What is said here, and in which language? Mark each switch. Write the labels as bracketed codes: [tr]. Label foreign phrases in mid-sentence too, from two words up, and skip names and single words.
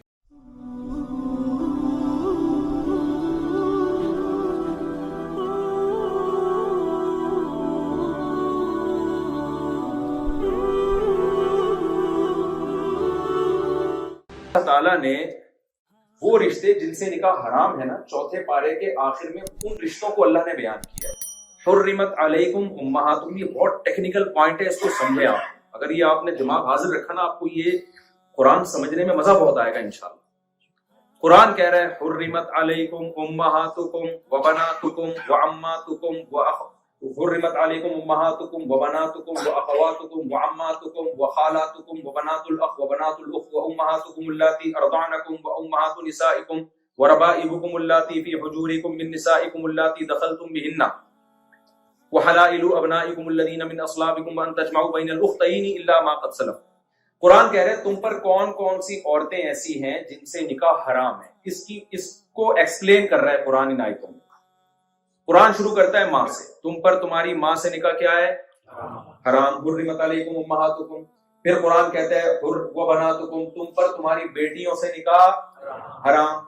[ur] اللہ تعالیٰ نے وہ رشتے جن سے نکاح حرام ہے نا، چوتھے پارے کے آخر میں ان رشتوں کو اللہ نے بیان کیا ہے۔ [ar] حرمت علیکم امہاتکم، [ur] یہ بہت ٹیکنیکل پوائنٹ ہے، اس کو سمجھے آپ۔ اگر یہ آپ نے دماغ حاضر رکھا نا، آپ کو یہ قرآن سمجھنے میں مزہ بہت آئے گا انشاءاللہ۔ قرآن کہہ رہا ہے [ar] حرمت علیکم امہاتکم وبناتکم وعماتکم حرمت علیکم امہاتکم وبناتکم واخواتکم وعماتکم وخالاتکم وبنات الاخ وبنات الاخت وامہاتکم اللاتی ارضعنکم وامہات نسائکم وربائبکم اللاتی فی حجورکم من نسائکم اللاتی دخلتم بہن وحلائل ابنائکم الذین من اصلابکم وان تجمعوا بین الاختین الا ما قد سلف۔ [ur] قرآن کہہ رہے ہیں تم پر کون کون سی عورتیں ایسی ہیں جن سے نکاح حرام ہے۔ اس کو ایکسپلین کر رہا ہے قرآن ان آیتوں میں۔ قرآن شروع کرتا ہے ماں سے، تم پر تمہاری ماں سے نکاح کیا ہے؟ حرام۔ [ar] حرمت علیکم امہاتکم، [ur] پھر قرآن کہتا ہے وبناتکم، تم پر تمہاری بیٹیوں سے نکاح حرام۔